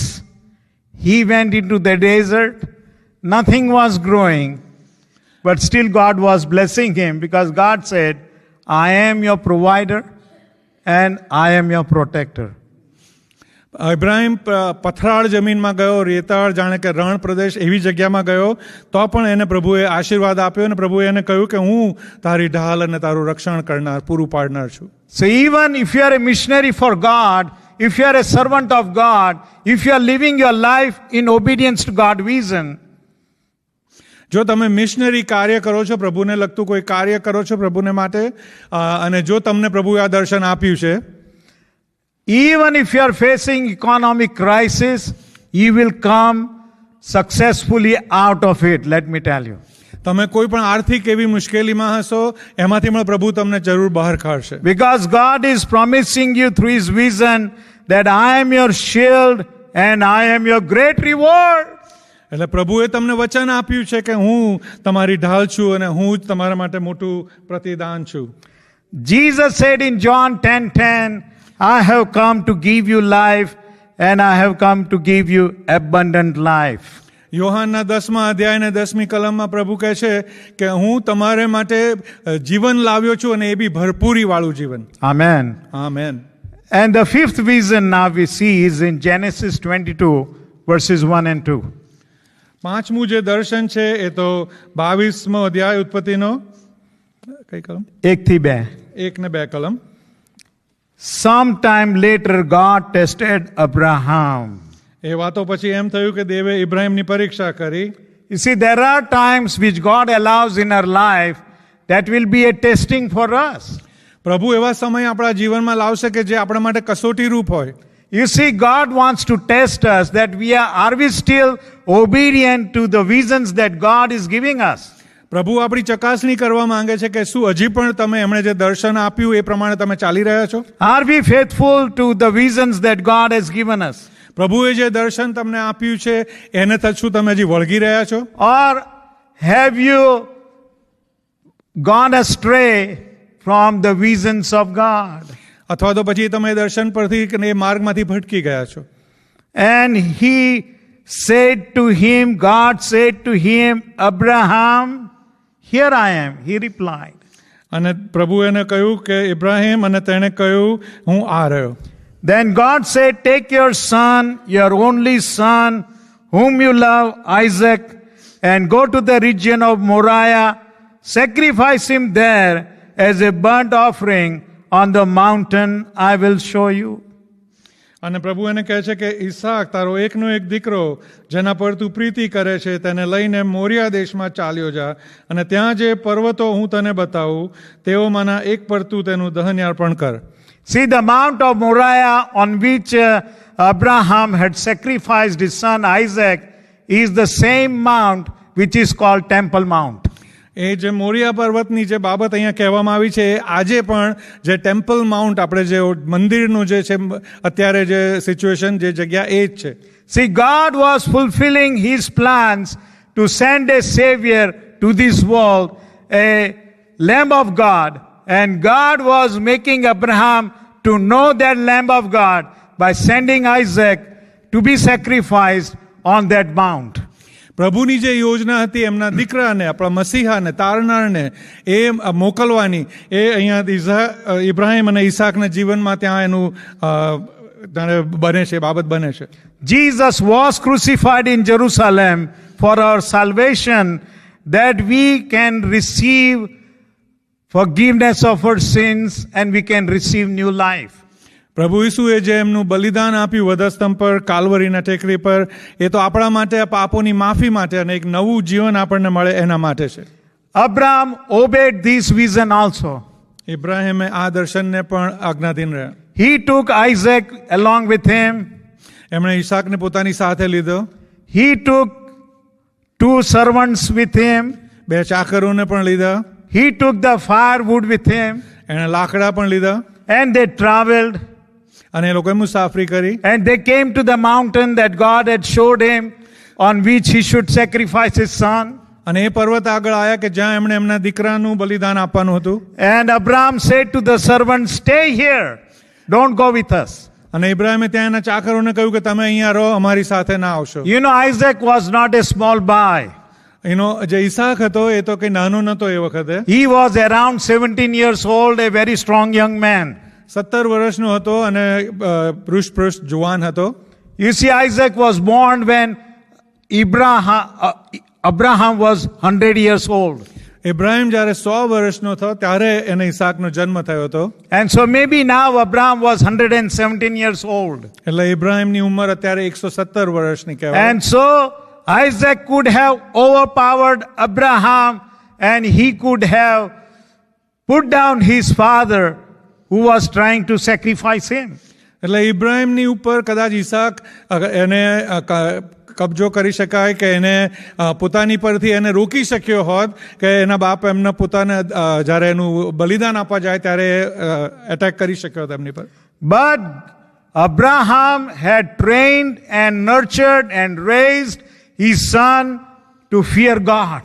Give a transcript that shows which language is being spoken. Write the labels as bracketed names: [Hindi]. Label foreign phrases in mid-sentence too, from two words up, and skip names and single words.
[English] He went into the desert. Nothing was growing. But still God was blessing him because God said, I am your provider and I am your protector. [Gujarati] ઇબ્રાહીમ પથરાળ જમીનમાં ગયો, રેતાળ જાણે કે રણ પ્રદેશ એવી જગ્યામાં ગયો, તો પણ એને પ્રભુએ આશીર્વાદ આપ્યો અને પ્રભુએ એને કહ્યું કે હું તારી ઢાલ અને તારું રક્ષણ કરનાર, પૂરું પાડનાર છું. [English] So even if you are a missionary for God, if you are a servant of God, if you are living your life in obedience to God's vision, [Gujarati] જો તમે મિશનરી કાર્ય કરો છો, પ્રભુને લગતું કોઈ કાર્ય કરો છો પ્રભુને માટે, અને જો તમને પ્રભુએ આ દર્શન આપ્યું છે, [English] even if you are facing economic crisis, you will come successfully out of it, let me tell you. [Gujarati] તમે કોઈ પણ આર્થિક એવી મુશ્કેલીમાં હશો, એમાંથી પણ પ્રભુ તમને જરૂર બહાર કાઢશે. [English] Because God is promising you through His vision that I am your shield and I am your great reward. [Gujarati] એટલે પ્રભુએ તમને વચન આપ્યું છે કે હું તમારી ઢાલ છું અને હું જ તમારા માટે મોટું પ્રતિદાન છું. [English] Jesus said in John 10:10, I have come to give you life and I have come to give you abundant life. [Gujarati] યોહાનના 10મા અધ્યાય ને 10મી કલમમાં પ્રભુ કહે છે કે હું તમારે માટે જીવન લાવ્યો છું અને એ બી ભરપૂરી વાળું જીવન. [English] Amen. [Gujarati] આમેન. [English] And the fifth vision now we see is in Genesis 22 verses 1 and 2. [Gujarati] પાંચમું જે દર્શન છે એ તો 22મો અધ્યાય ઉત્પત્તિનો કઈ કલમ? 1 થી 2. 1 ને 2 કલમ. [English] Sometime later God tested Abraham. [Gujarati] એ વાતો પછી એમ થયું કે દેવે ઇબ્રાહીમની પરીક્ષા કરી. [English] You see, there are times which God allows in our life that will be a testing for us. [Gujarati] પ્રભુ એવા સમય આપણા જીવનમાં લાવશે કે જે આપણા માટે કસોટી રૂપ હોય. [English] You see, God wants to test us that are we still obedient to the visions that God is giving us? [Gujarati] પ્રભુ આપણી ચકાસણી કરવા માંગે છે કે શું હજી પણ તમે એમણે જે દર્શન આપ્યું એ પ્રમાણે તમે ચાલી રહ્યા છો? [English] Are we faithful to the visions that God has given us? [Gujarati] પ્રભુએ જે દર્શન તમને આપ્યું છે એને શું તમે હજી વળગી રહ્યા છો? [English] Or have you gone astray from the visions of God. [Gujarati] અથવા તો પછી તમે દર્શન પરથી કે એ માર્ગમાંથી ભટકી ગયા છો. [English] And he said to him, God said to him, Abraham, here I am. He replied. [Gujarati] અને પ્રભુ એને કહ્યું કે ઇબ્રાહિમ, અને તેણે કહ્યું હું આ રહ્યો. [English] Then God said, take your son, your only son, whom you love, Isaac, and go to the region of Moriah, sacrifice him there as a burnt offering on the mountain I will show you. [Gujarati] અને પ્રભુ એને કહે છે કે ઈસાક, તારો એકનો એક દીકરો જેના પર તું પ્રીતિ કરે છે, તેને લઈને મોરિયા દેશમાં ચાલ્યો જા, અને ત્યાં જે પર્વતો હું તને બતાવું તેઓમાંના એક પર તું તેનું દહન અર્પણ કર. [English] See, the Mount of Moriah on which Abraham had sacrificed his son Isaac is the same mount which is called Temple Mount. [Gujarati] એ જે મોરિયા પર્વતની જે બાબત અહીંયા કહેવામાં આવી છે, એ આજે પણ જે ટેમ્પલ માઉન્ટ, આપણે જે મંદિરનું જે છે અત્યારે જે સિચ્યુએશન, જે જગ્યા, એ જ છે. [English] See, God was fulfilling his plans to send a savior to this world, a Lamb of God, and God was making Abraham to know that Lamb of God by sending Isaac to be sacrificed on that mount. [Gujarati] પ્રભુની જે યોજના હતી એમના દીકરાને, આપણા મસીહાને, તારનારને એ મોકલવાની, એ અહીંયા ઇબ્રાહિમ અને ઈસાકના જીવનમાં ત્યાં એનું બને છે, બાબત બને છે. [English] Jesus was crucified in Jerusalem for our salvation, that we can receive forgiveness of our sins and we can receive new life. [Gujarati] પ્રભુ ઈસુએ જે એમનું બલિદાન આપ્યું વધસ્તંભ પર, કાલ્વરીના ટેકરી પર, એ તો આપણા માટે, પાપોની માફી માટે અને એક નવું જીવન આપણને મળે એના માટે છે. [English] Abraham obeyed this vision also. [Gujarati] ઇબ્રાહિમે આ દર્શનને પણ આજ્ઞાધીન રહ્યા. [English] He took Isaac along with him. [Gujarati] એમણે ઈસાકને પોતાની સાથે લીધો. [English] He took 2 servants with him. [Gujarati] 2 ચાકરોને પણ લીધા. [English] He took the firewood with him. [Gujarati] એણે લાકડા પણ લીધા. [English] And they traveled. [Gujarati] અને એ લોકોએ મુસાફરી કરી. [English] And they came to the mountain that God had showed him, on which he should sacrifice his son. [Gujarati] અને એ પર્વત આગળ આયા કે જ્યાં એમણે એમના દીકરાનું બલિદાન આપવાનું હતું. [English] And Abraham said to the servants, stay here, don't go with us. [Gujarati] અને ઇબ્રાહિમે ત્યાં એના ચાકરોને કહ્યું કે તમે અહીંયા રહો, અમારી સાથે ના આવશો. [English] You know, Isaac was not a small boy. [Gujarati] એનો જે ઈસાક હતો એ તો કઈ નાનો નતો એ વખતે. [English] He was around 17 years old, a very strong young man. [Gujarati] 17 વર્ષનો હતો અને પૃષ્ઠ જુવાન હતો. [English] You see, Isaac was born when Abraham was 100 years old. [Gujarati] ઇબ્રાહિમ જ્યારે 100 વર્ષનો થયો ત્યારે એને ઈસાકનો જન્મ થયો હતો. [English] And so maybe now Abraham was 117 years old. [Gujarati] એટલે ઇબ્રાહિમની ઉંમર અત્યારે 117 વર્ષની કહેવાય. [English] And so Isaac could have overpowered Abraham, and he could have put down his father who was trying to sacrifice him. [Gujarati] એટલે ઇબ્રાહિમની ઉપર કદાચ ઈસાક એને કબજો કરી શકાય કે એને પોતાની પરથી એને રોકી શક્યો હોત કે એના બાપ એમના પોતાને જ્યારે એનું બલિદાન આપવા જાય ત્યારે એટેક કરી શક્યો હતો એમની પર. [English] But Abraham had trained and nurtured and raised his son to fear God.